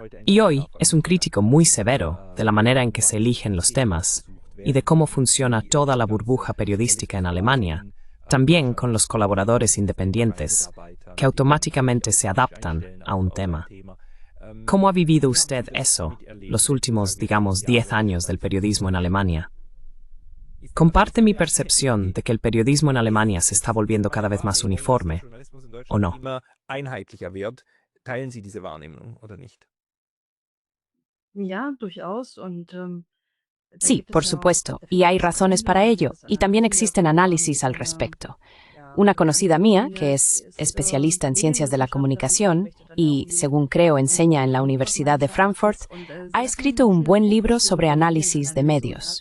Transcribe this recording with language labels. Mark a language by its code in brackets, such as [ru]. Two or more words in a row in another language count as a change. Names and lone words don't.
[es] Y hoy es un crítico muy severo de la manera en que se eligen los temas y de cómo funciona toda la burbuja periodística en Alemania, también con los colaboradores independientes, que automáticamente se adaptan a un tema. ¿Cómo ha vivido usted eso, los últimos, digamos, 10 años del periodismo en Alemania? ¿Comparte mi percepción de que el periodismo en Alemania se está volviendo cada vez más uniforme, o no? [de] Einheitlicher wird? Teilen Sie diese Wahrnehmung oder nicht? Ja, durchaus. Da [es] Sí, [de] gibt es [es] por [de] ja [es] supuesto, y hay razones para ello, y también existen análisis al respecto. Una conocida mía, que es especialista en ciencias de la comunicación y, según creo, enseña en la Universidad de Frankfurt, ha escrito un buen libro sobre análisis de medios.